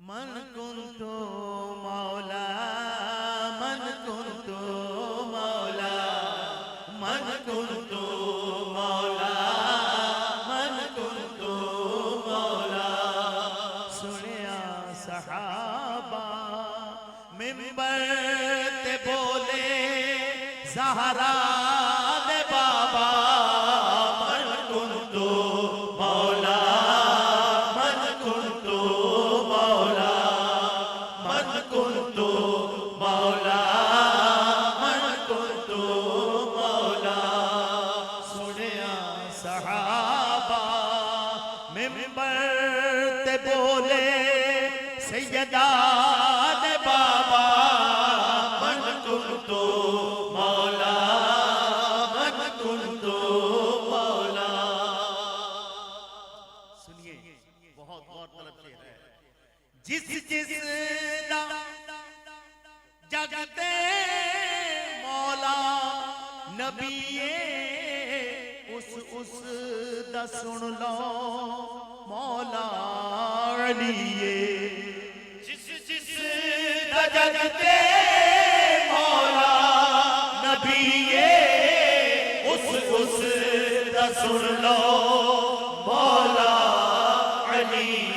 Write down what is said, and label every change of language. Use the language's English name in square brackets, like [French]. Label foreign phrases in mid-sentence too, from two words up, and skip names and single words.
[Arabic] من كنت مولا من كنت مولا من كنت مولا من كنت [Punjabi] مولا سنیا صحابہ منبر تے بولے زہرا دے [Arabic] بابا من كنت مولا من كنت مولا من كنت مولا من كنت مولا [Punjabi] سنیا صحابہ منبر تے بولے سیدہ دے بابا [Arabic] من كنت مولا من كنت مولا [Punjabi] سنیے بہت غور طلب شعر ہے جس دا جگتے مولا نبی اس دا سن لو مولا علی جس دا جگتے مولا نبی اس دا سن لو مولا علی